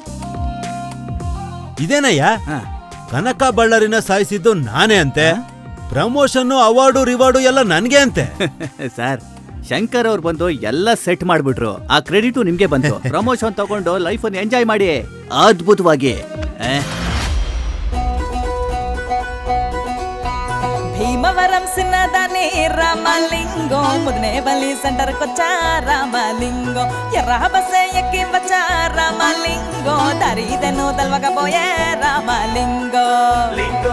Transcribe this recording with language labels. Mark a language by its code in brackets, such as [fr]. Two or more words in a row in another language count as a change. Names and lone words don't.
[kn] ಇದೇನಯ್ಯ, ಕನಕ ಬಳ್ಳಾರಿನ ಸಾಯಿಸಿದ್ದು ನಾನೇ ಅಂತೆ. ಪ್ರಮೋಷನ್, ಅವಾರ್ಡು, ರಿವಾರ್ಡು ಎಲ್ಲ ನನ್ಗೆ ಅಂತೆ. ಸರ್ ಶಂಕರ್ ಅವ್ರು ಬಂದು ಎಲ್ಲ ಸೆಟ್ ಮಾಡ್ಬಿಟ್ರು. ಆ ಕ್ರೆಡಿಟು ನಿಮ್ಗೆ ಬಂತು. ಪ್ರಮೋಷನ್ ತಗೊಂಡು ಲೈಫ್ ಅನ್ನು ಎಂಜಾಯ್ ಮಾಡಿ ಅದ್ಭುತವಾಗಿ. [te] భీమవరం సిన్నదాని రామలింగం ముదనే బలి సెంటర్ కొచ్చా రామలింగం ఎర్ర బస్సే ఎక్కి వచ్చా రామలింగం దారిదెను తల్వకపోయే రామలింగం